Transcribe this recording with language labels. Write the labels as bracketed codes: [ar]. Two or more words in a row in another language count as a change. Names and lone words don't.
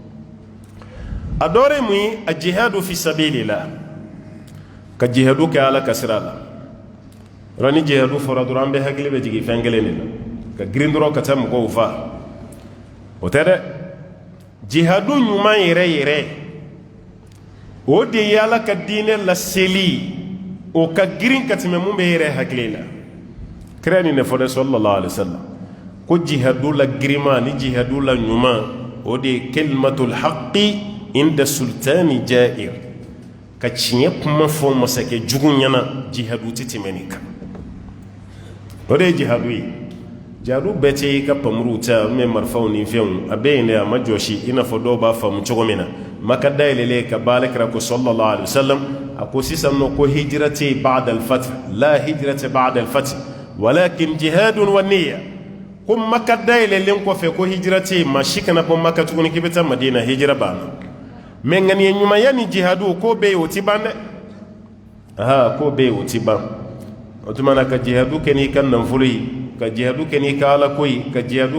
[bm] a dɔwɛrɛ ye mun ye a [ar] جهاد في سبيل الله [bm] ka jihadu kɛ ala ka sira la yɔrɔ ni jihadu fɔra dɔrɔn an bɛɛ hakili bɛ jigin fɛn kelen de la ka girin dɔrɔn ka taa mɔgɔw fa o tɛ dɛ jihadu ɲuman yɛrɛ yɛrɛ o de ye ala ka diinɛ laseli o ka girin ka tɛmɛ mun bɛ yɛrɛ hakili la kira nin de fɔ dɛ [ar] صلى الله عليه وسلم [bm] ko jihadu la girima ni jihadu la ɲuman o de ye [ar] كلمة الحق عند سلطان جائر [bm] ka tiɲɛ kuma fɔ masakɛ jugu ɲɛna jihadu tɛ tɛmɛ nin kan o de ye jihadu ye jihadu bɛɛ tɛ i ka pamuru ta mɛ marifaw ni fɛnw a bɛɛ yen dɛ a ma jɔsi i n'a fɔ dɔw b'a faamu cogo min na maka dayɛlɛlen ka baale kira ko [ar] صلى الله عليه وسلم [bm] a ko sisan nɔ ko hijira tɛ [ar] بعد الفتح [bm] la hijira tɛ [ar] بعد الفتح ولكن جهاد ونية [bm] ko maka dayɛlɛlen kɔfɛ ko hijira tɛ maa si kana bɔ maka tuguni k'i bɛ taa madina hijira banna mɛ ŋaniya ɲumanya ni jihadu k'o bɛ yen o ti ban dɛ k'o bɛ yen o ti ban o tuma na ka jihadu kɛ n'i ka nafolo ye ka jihadu kɛ n'i ka alako ye ka jihadu